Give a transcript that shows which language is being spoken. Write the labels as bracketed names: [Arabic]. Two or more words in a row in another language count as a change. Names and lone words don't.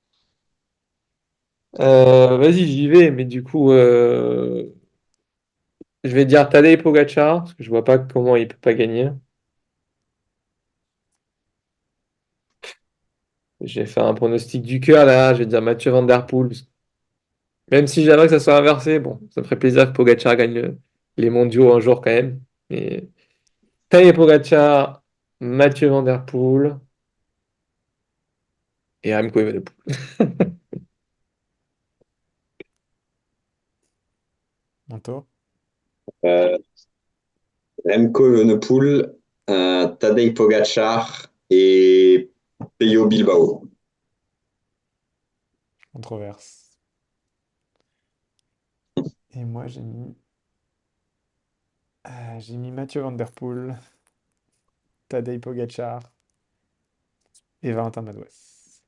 [French] Vas-y, j'y vais, mais du coup, je vais dire Tadej Pogacar, parce que je vois pas comment il peut pas gagner. J'ai fait un pronostic du cœur là, je vais dire Mathieu Van Der Poel. Même si j'aimerais que ça soit inversé, bon, ça me ferait plaisir que Pogacar gagne les mondiaux un jour quand même. Mais Tadej Pogacar, Mathieu Van Der Poel et Remco Evenepoel. Bientôt. Euh, Remco Evenepoel, Tadej Pogacar et Peyo Bilbao. Controverse. Et moi, j'ai mis Mathieu Van Der Poel, Tadej Pogacar et Valentin Madouas.